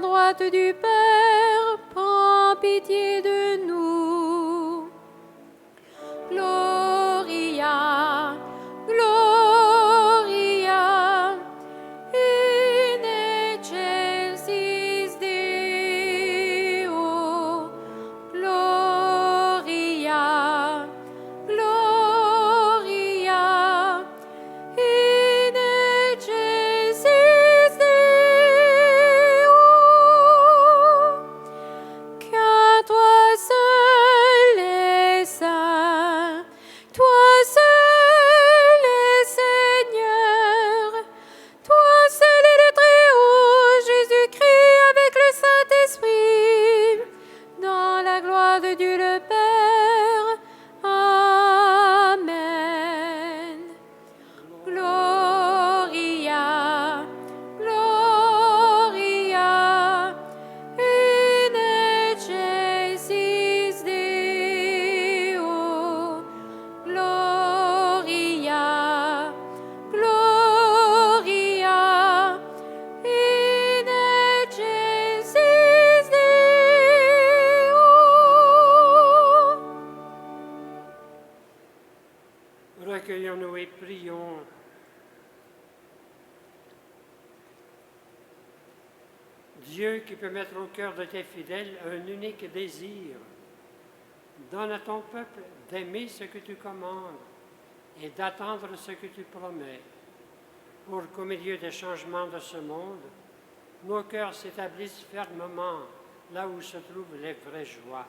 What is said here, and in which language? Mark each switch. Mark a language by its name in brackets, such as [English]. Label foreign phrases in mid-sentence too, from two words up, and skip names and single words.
[French] droite du Père, prends pitié de nous. [Latin] Gloria, Gloria, in excelsis Deo. Gloria, Gloria, in excelsis Deo. [French] Car toi seul es saint, toi seul es Seigneur, toi seul es le Très-Haut, Jésus-Christ avec le Saint-Esprit, dans la gloire de Dieu le Père. Amen. [Latin] Gloria, Gloria, in excelsis Deo. Gloria, Gloria, in excelsis Deo. [French] Recueillons-nous et prions. Dieu qui peut mettre au cœur de tes fidèles un unique désir, donne à ton peuple d'aimer ce que tu commandes et d'attendre ce que tu promets, pour qu'au milieu des changements de ce monde, nos cœurs s'établissent fermement là où se trouvent les vraies joies.